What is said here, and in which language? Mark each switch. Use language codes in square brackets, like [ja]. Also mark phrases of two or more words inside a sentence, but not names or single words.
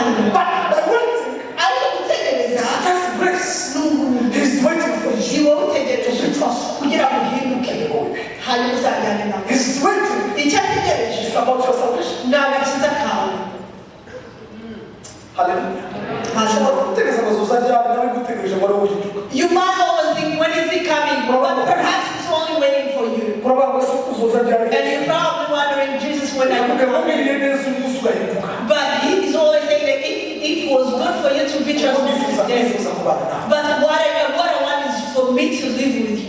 [en] But the waiting [rw] ariko gutegereza [en] is just grace. He's waiting for you. [rw] ni wowe utegereje kugira ngo uhinduke hanyuma uzajyane nawe. [en] He's waiting. [rw] icyo ategereje [en] It's about your salvation. [rw] ni agakiza kawe. [en] Hallelujah. You might always think, when is he coming? But perhaps he's only waiting for you. And you're probably wondering, Jesus, when I'm coming. But he is always saying that if it was good for you to be transformed today, but what I want is for me to live with you.